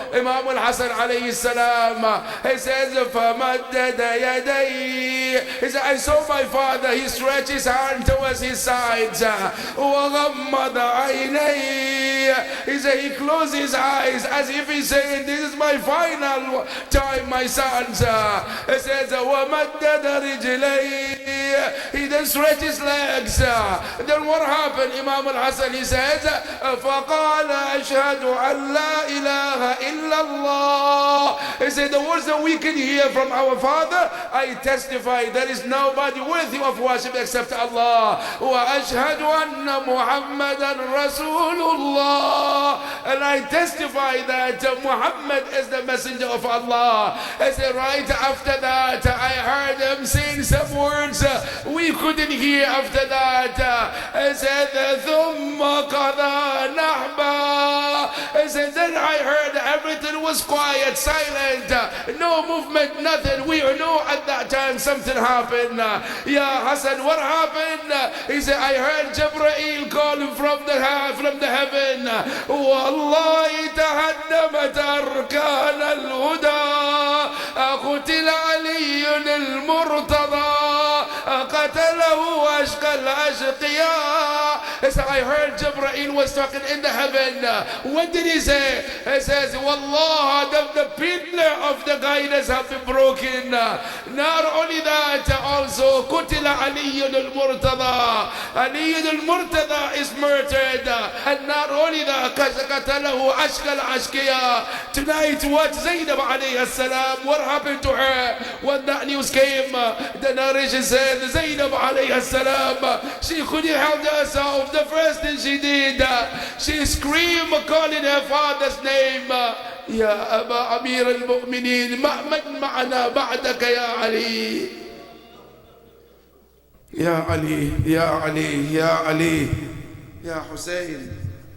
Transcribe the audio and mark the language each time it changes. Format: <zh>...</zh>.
<en>Imam al-Hasan alayhi salam, he says,</en> <ar>فَمَدَّدَ يَدَيْهِ.</ar> <en>He said, I saw my father, he stretched his hand towards his sides.</en> <ar>وَغَمَّضَ عَيْنَيْهِ.</ar> <en>He said, he closed his eyes as if he's saying, this is my final time, my sons. He says,</en> <ar>وَمَدَّدَ رِجْلَيْهِ.</ar> <en>He then stretched his legs. Then what happened?</en> <ar>Imam al-Hasan,</ar> <en>he says,</en> <ar>فَقَالَ أَشْهَدُ أَنْ لَا إِلَهَ إِلَّا اللَّهِ.</ar> <en>He said, the words that we can hear from our father, I testify there is nobody worthy of worship except Allah.</en> <ar>وَأَشْهَدُ أَنَّ مُحَمَّدًا رَسُولُ اللَّهِ.</ar> <en>And I testify that Muhammad is the messenger of Allah. I said, right after that, I heard him saying some words we couldn't hear after that. I said,</en> <ar>ثُمَّ قَضَى نَحْبًا.</ar> <en>I said, then I heard everything was quiet, silent, no movement, nothing. We know at that time something happened. Ya Hassan, what happened? He said, I heard Jabrail calling from the heaven.</en> <ar>Wallahi tahaddamat arkan al-huda. قتل علي المرتضى قتله أشقى الأشقياء.</ar> <en>He said, I heard Jabrail was talking in the heaven. What did he say? He says, Wallah, the pillar of the guidance have been broken. Not only that, also</en> <ar>قتل علي المرتضى.</ar> <en>Ali al-Murtada is murdered. And not only that,</en> <ar>قتله أشقى الأشقياء.</ar> <en>Tonight, what Zainab alayhi salam, what happened to her when that news came? The narration said, Zainab alayhi salam, she couldn't help herself. The first thing she did, she screamed calling her father's name.</en> <ar>يا أبا أمير المؤمنين من معنا بعدك يا علي. يا علي يا علي يا علي يا حسين.</ar>